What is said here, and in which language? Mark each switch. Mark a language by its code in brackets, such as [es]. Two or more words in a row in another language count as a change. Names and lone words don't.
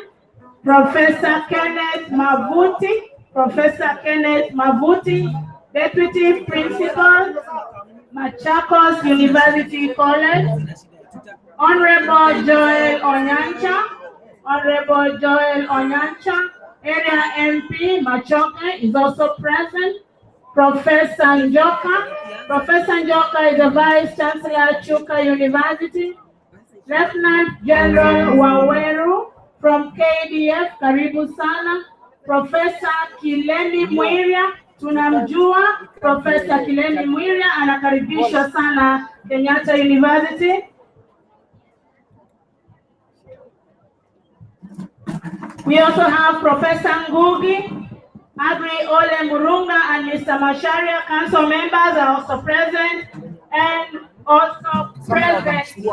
[en] Professor Kenneth Mavuti, Deputy Principal, Machakos University College. Honorable Joel Onyancha, Area MP Machoke is also present. Professor Njoka is the Vice Chancellor Chuka University. Lieutenant General Waweru from KDF, [sw] karibu sana. Professor Kileni Mwiria, tunamjua. Professor Kileni Mwiria anakaribishwa sana Kenyatta University. [en] We also have Professor Ngugi, Agri Ole Murunga, and Mr. Masharia. Council members are also present, and also present.